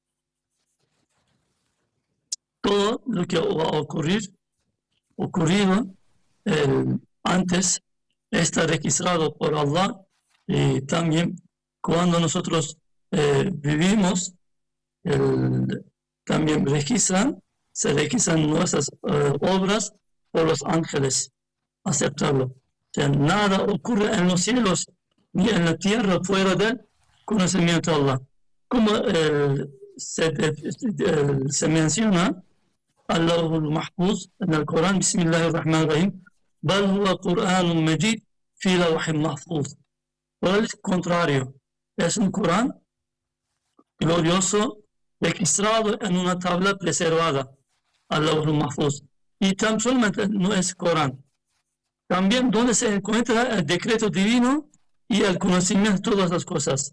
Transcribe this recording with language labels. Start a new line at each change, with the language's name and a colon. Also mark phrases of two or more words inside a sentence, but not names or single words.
Spanish: Todo lo que va a ocurrido antes está registrado por Allah y también cuando nosotros vivimos, también se registran nuestras obras por los ángeles, aceptarlo. O sea, nada ocurre en los cielos ni en la tierra fuera del conocimiento de Allah. Como se menciona,
Arabic: اللوح المحفوظ
Spanish: en el Corán,
Arabic: Bismillahirrahmanirrahim, بل هو قرآن مجيد في لوح محفوظ.
Spanish: Por el contrario, es un Corán glorioso registrado en una tabla preservada,
Arabic: اللوح المحفوظ.
Spanish: Y tan solamente no es Corán. También donde se encuentra el decreto divino y el conocimiento de todas las cosas.